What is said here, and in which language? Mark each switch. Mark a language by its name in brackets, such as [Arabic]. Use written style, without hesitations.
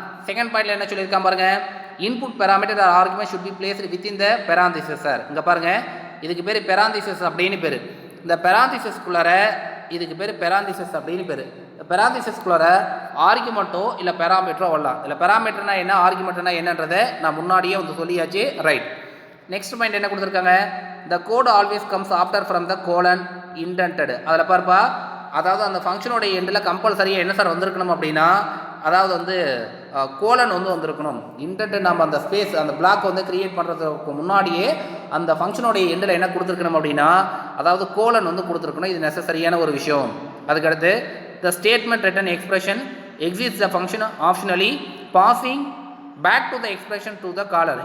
[Tamil] Second பாயிண்ட்ல என்ன சொல்லியிருக்கான் பாருங்க, [English] Input parameter or argument should be placed within the parenthesis. [Tamil] Sir இங்கே பாருங்க, இதுக்கு பேர் பெராந்திசிஸ் அப்படின்னு பேர். இந்த பெராந்திசிஸ்குள்ளார இதுக்கு பேர் பெராந்திசிஸ் அப்படின்னு பேர். பெராந்திசிஸ்குள்ளார ஆர்குமெண்ட்டோ இல்லை பெராமீட்டரோ வரலாம். இல்லை பெராமீட்டர்னா என்ன, ஆர்குமெண்ட்னா என்னன்றதை நான் முன்னாடியே வந்து சொல்லியாச்சு. [English] right, next point [Tamil] என்ன கொடுத்துருக்காங்க, [English] the code always comes after from the colon indented. [Tamil] அதில் பார்ப்பா, அதாவது அந்த ஃபங்க்ஷனோடைய எண்டில் கம்பல்சரியாக என்ன சார் வந்திருக்கணும் அப்படின்னா அதாவது வந்து கோலன் வந்து வந்திருக்கணும். இன்டென்ட் நம்ம அந்த ஸ்பேஸ் அந்த பிளாக் வந்து கிரியேட் பண்ணுறதுக்கு முன்னாடியே அந்த ஃபங்க்ஷனோடைய எண்டில் என்ன கொடுத்துருக்கணும் அப்படின்னா அதாவது கோலன் வந்து கொடுத்துருக்கணும். இது நெசசரியான ஒரு விஷயம். அதுக்கடுத்து [English] The statement return expression exist the function optionally passing back to the expression to the caller.